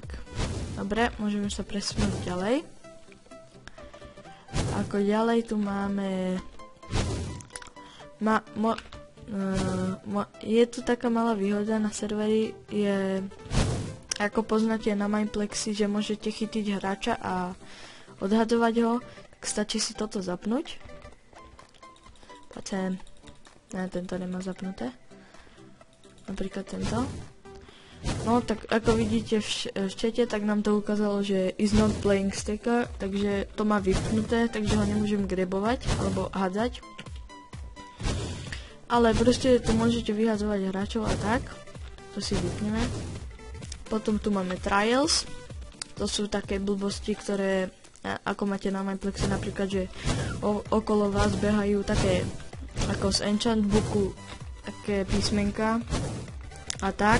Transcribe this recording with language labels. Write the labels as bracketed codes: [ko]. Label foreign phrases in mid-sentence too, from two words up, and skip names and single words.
[sk] Dobre, môžeme sa presunúť ďalej. Ako ďalej tu máme je tu taká malá výhoda na serveri, je ako poznáte na Mineplexi, že môžete chytiť hráča a odhadovať ho, tak stačí si toto zapnúť. Poďme, ne, tento nemá zapnuté, napríklad tento. No tak ako vidíte v čete, tak nám to ukázalo, že [en] is not playing stacker, [sk] takže to má vypnuté, takže ho nemôžem grebovať alebo hádzať. Ale proste tu môžete vyhadzovať hráčov a tak, to si vypneme. Potom tu máme trials, to sú také blbosti, ktoré ako máte na Mineplexe, napríklad, že okolo vás behajú také ako z [en] enchant booku [sk] také písmenka a tak.